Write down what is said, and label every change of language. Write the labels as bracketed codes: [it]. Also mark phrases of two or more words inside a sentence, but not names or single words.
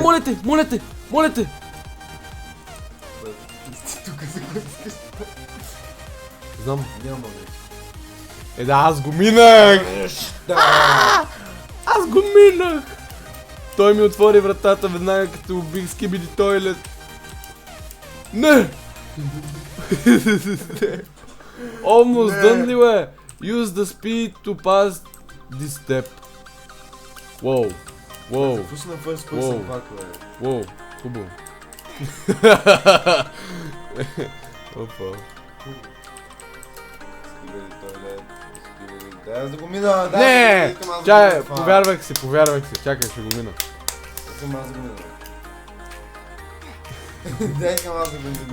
[bg] моля те! Тук се къскаш. Знам. Няма вече. Да, аз го минах! Аз го минах! Той ми отвори вратата веднага като убих Skibidi Toilet. Не! [en] Almost done [bg] ли, бе? [en] Use the speed to pass this step. Wow. Wow. [bg] Пусна first [en] Wow. [bg] person пак, бе. Wow. Хубаво. Опа. Скибали тоалет, скибали... Дай да го мина, Не! искам аз да го Чай, мина това. повярвах си. Чакай, ще го мина. Искам аз да го мина. Дай искам аз да го мина.